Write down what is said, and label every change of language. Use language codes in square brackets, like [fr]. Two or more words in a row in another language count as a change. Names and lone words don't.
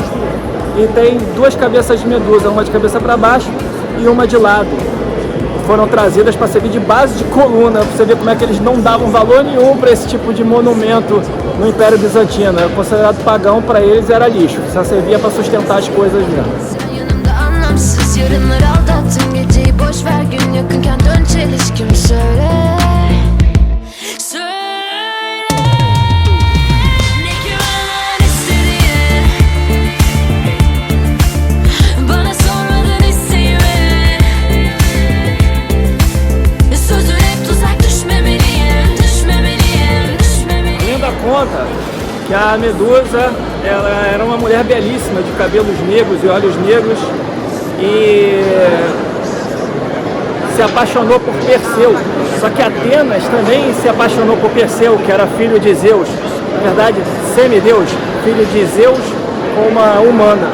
[pt] E tem duas cabeças de medusa, uma de cabeça para baixo e uma de lado. foram trazidas para servir de base de coluna. Pra você ver como é que eles não davam valor nenhum para esse tipo de monumento no Império Bizantino. Era considerado pagão, para eles era lixo, só servia para sustentar as coisas mesmo. [tr] Yanımda anlamsız yarınlar aldattın geceyi boş ver gün yakınken dön çelişkim söyle. Ne güven istediğin bana sormadan isteğimi sözün hep tuzak düşmemeliyim [pt] Ainda conta que a Medusa ela era uma mulher belíssima, de cabelos negros e olhos negros, e se apaixonou por Perseu. Só que Atenas também se apaixonou por Perseu, que era filho de Zeus, na verdade semideus, filho de Zeus com uma humana.